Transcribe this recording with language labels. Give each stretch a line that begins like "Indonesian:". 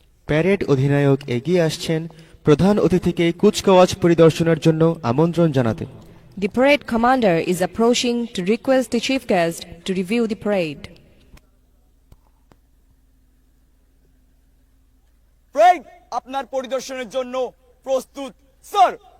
Bangla: Parade অধিনায়ক এগিয়ে আসছেন প্রধান অতিথিকে কুচকাওয়াজ পরিদর্শনের জন্য আমন্ত্রণ জানাতে।
English: the parade commander is approaching to request the chief guest to review the parade.
Bangla: Pride আপনার পরিদর্শনের জন্য প্রস্তুত স্যার।